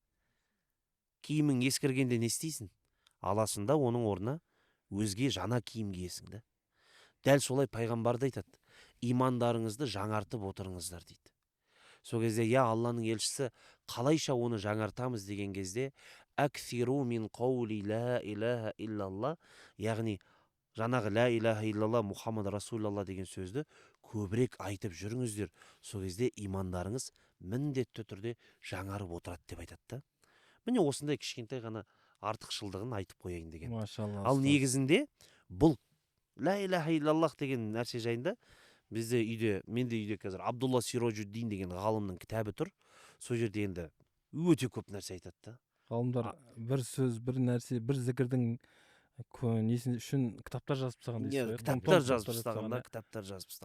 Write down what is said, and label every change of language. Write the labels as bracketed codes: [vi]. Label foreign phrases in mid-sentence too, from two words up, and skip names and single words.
[kk] Киімің ескіргенде не істейсің? Аласың да оның орнына өзге жаңа киім киесің да. Дәл солай пайғамбар да айтады: имандарыңызды жаңартып отырыңыздар дейді. Сол кезде Алланың елшісі қалайша оны жаңартамыз деген кезде [ar] أكثروا من قول لا إله إلا الله, [kk] яғни жаңағы [ar] لا إله إلا الله محمد رسول الله [kk] деген сөзді көбірек айтып жүріңіздер. Сол кезде имандарыңыз міндетті түрде жаңарып отырады деп айтады да. Міне осындай кішкентай ғана артықшылдығын айтып қояйын деген. Машалла. Ал негізінде бұл [ar] لا إله إلا الله [kk] деген нәрсе жайында менде үйде қазір Абдулла Сироджуддин деген ғалымның кітабы тұр. Сол жерде енді өте көп нәрсе айтады да. Ғалымдар бір сөз, бір нәрсе, бір зікірдің несін үшін кітаптар жазып тастаған дейсіз. Кітаптар жазып тастаған.